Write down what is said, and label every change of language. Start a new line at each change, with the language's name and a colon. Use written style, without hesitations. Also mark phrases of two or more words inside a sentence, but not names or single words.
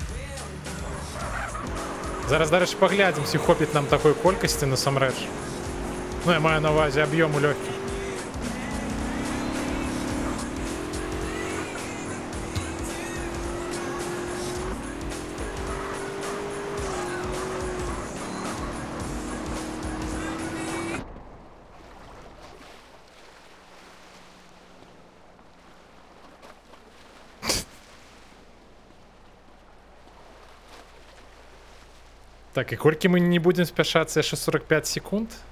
Belarusian: Зараз, дарэчы, паглядзім, ці хопіць нам такой колькасці насамрэч.
Ukrainian: Ну, я маю на увазі об'єму легких. Так, і кольки ми не будемо спішатися ще 45 секунд?